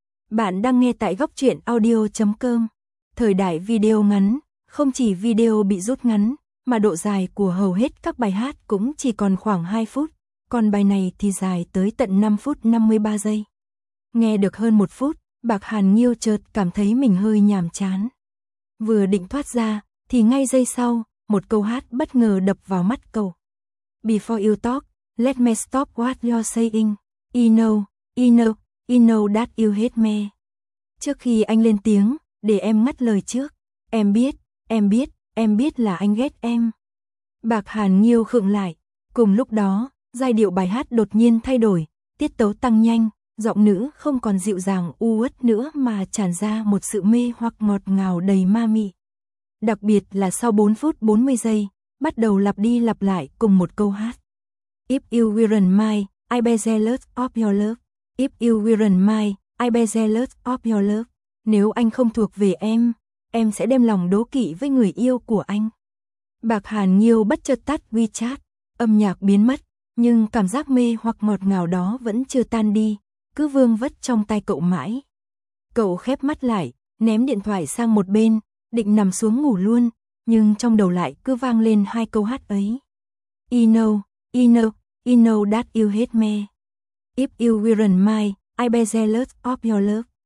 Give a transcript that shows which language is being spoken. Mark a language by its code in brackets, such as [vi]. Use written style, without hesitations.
[vi] Bạn đang nghe tại gocchuyenaudio.com. Thời đại video ngắn, không chỉ video bị rút ngắn, mà độ dài của hầu hết các bài hát cũng chỉ còn khoảng 2 phút, còn bài này thì dài tới tận 5 phút 53 giây. Nghe được hơn 1 phút, Bạc Hàn Nhiêu chợt cảm thấy mình hơi nhàm chán. Vừa định thoát ra, thì ngay giây sau, một câu hát bất ngờ đập vào mắt cậu. [en] Before you talk, let me stop what you're saying. You know that you hate me. [vi] Trước khi anh lên tiếng, để em ngắt lời trước. Em biết là anh ghét em. Bạc Hàn Nhiêu khựng lại. Cùng lúc đó, giai điệu bài hát đột nhiên thay đổi, tiết tấu tăng nhanh. Giọng nữ không còn dịu dàng u uất nữa mà tràn ra một sự mê hoặc ngọt ngào đầy ma mị. Đặc biệt là sau 4 phút 40 giây, bắt đầu lặp đi lặp lại cùng một câu hát. [en] If you weren't mine, I'd be jealous of your love. If you weren't mine, I'd be jealous of your love. [vi] Nếu anh không thuộc về em sẽ đem lòng đố kỵ với người yêu của anh. Bạc Hàn Nhiêu bất chợt tắt WeChat, âm nhạc biến mất, nhưng cảm giác mê hoặc ngọt ngào đó vẫn chưa tan đi. Cứ vương vất trong tay cậu mãi. Cậu khép mắt lại, ném điện thoại sang một bên, định nằm xuống ngủ luôn, nhưng trong đầu lại cứ vang lên hai câu hát ấy. [en] You know that you hate me. If you weren't mine, I'd be jealous of your love.